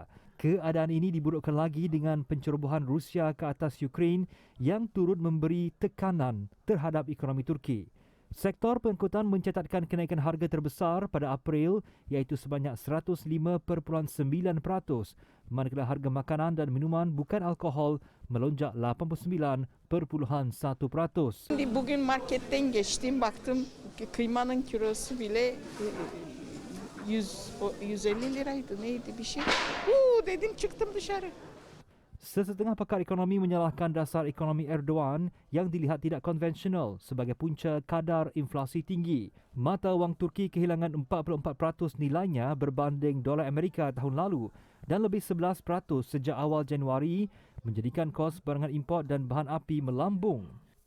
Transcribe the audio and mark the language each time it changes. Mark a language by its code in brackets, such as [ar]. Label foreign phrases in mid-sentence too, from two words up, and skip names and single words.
[ms] Keadaan ini diburukkan lagi dengan pencerobohan Rusia ke atas Ukraine yang turut memberi tekanan terhadap ekonomi Turki. Sektor pengangkutan mencatatkan kenaikan harga terbesar pada April iaitu sebanyak 105.9%, manakala harga makanan dan minuman bukan alkohol melonjak 89.1%. [tr] Bugün marketten geçtim baktım kıymanın kilosu bile 150 liraydı neydi bir şey. Dedim çıktım dışarı. [ms] Sesetengah pakar ekonomi menyalahkan dasar ekonomi Erdogan yang dilihat tidak konvensional sebagai punca kadar inflasi tinggi. Mata wang Turki kehilangan 44% nilainya berbanding dolar Amerika tahun lalu dan lebih 11% sejak awal Januari menjadikan kos barangan import dan bahan api melambung.